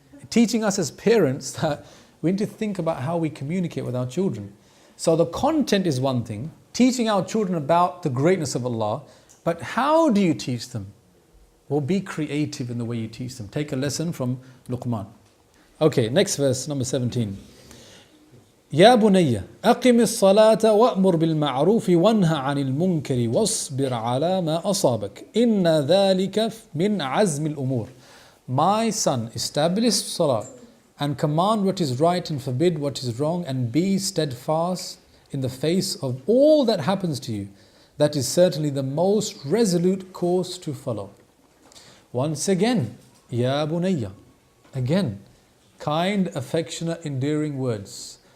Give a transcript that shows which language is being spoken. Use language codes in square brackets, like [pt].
[en] Teaching us as parents that we need to think about how we communicate with our children. So the content is one thing, teaching our children about the greatness of Allah, but how do you teach them? Well, be creative in the way you teach them. Take a lesson from Luqman. Okay, next verse, number 17. [ar] يا بني أقم الصلاة وأمر بالمعروف وانهى عن المنكر واصبر على ما أصابك إن ذلك من عزم الأمور. [en] My son, establish salah and command what is right and forbid what is wrong and be steadfast in the face of all that happens to you. That is certainly the most resolute course to follow. Once again, Ya Bunayya. Again, kind, affectionate, endearing words.